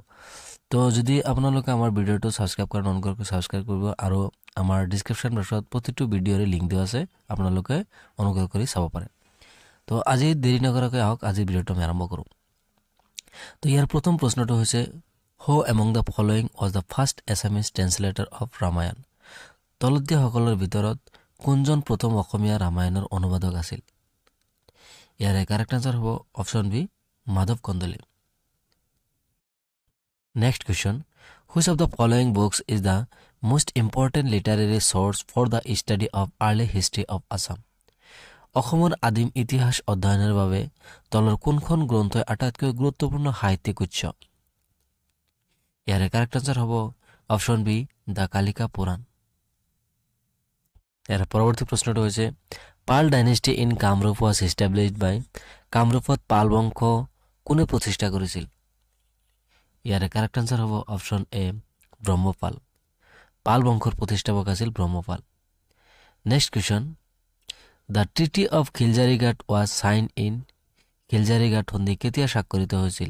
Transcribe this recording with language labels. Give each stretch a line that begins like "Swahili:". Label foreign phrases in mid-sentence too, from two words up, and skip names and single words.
Assamese: তো যদি আপোনালোকে আমাৰ ভিডিঅ'টো সাবস্ক্ৰাইব কৰা অনুগ্ৰহ কৰি সাবস্ক্ৰাইব কৰিব আৰু আমাৰ ডেসক্ৰিপচন বক্সত প্ৰতিটো ভিডিঅ'ৰে লিংক দিয়া আছে আপোনালোকে অনুগ্ৰহ কৰি চাব পাৰে। তো আজি দেৰি নকৰাকৈ আহক আজি ভিডিঅ'টো আমি আৰম্ভ কৰো। তো ইয়াৰ প্ৰথম প্ৰশ্নটো হৈছে
English: who among the following was the first Assamese translator of Ramayan.
Assamese: তলতীয়া সকলৰ ভিতৰত কোনজন প্ৰথম অসমীয়া ৰামায়ণৰ অনুবাদক আছিল? ইয়াৰ
English: correct answer
Assamese: হ'ব অপচন বি মাধৱ কন্দলি।
English: Next question, which of the following books is the most important literary source for the study of early history of Assam?
Assamese: অসমৰ আদিম ইতিহাস অধ্যয়নৰ বাবে তলৰ কোনখন গ্ৰন্থই আটাইতকৈ গুৰুত্বপূৰ্ণ সাহিত্যিক উৎস? ইয়াৰ
English: correct answer
Assamese: হ'ব অপচন বি দ্য কালিকা পুৰাণ। ইয়াৰ পৰৱৰ্তী প্ৰশ্নটো হৈছে
English: Pal dynasty in Kamrup was established by
Assamese: কামৰূপত পাল বংশ কোনে প্ৰতিষ্ঠা কৰিছিল? ইয়াৰ
English: correct answer
Assamese: হ'ব অপচন এ ব্ৰহ্মপাল। পাল বংশৰ প্ৰতিষ্ঠাপক আছিল ব্ৰহ্মপাল।
English: next question the treaty of Khiljarighat was sign in
Assamese: খিলজাৰিঘাট সন্ধি কেতিয়া স্বাক্ষৰিত হৈছিল?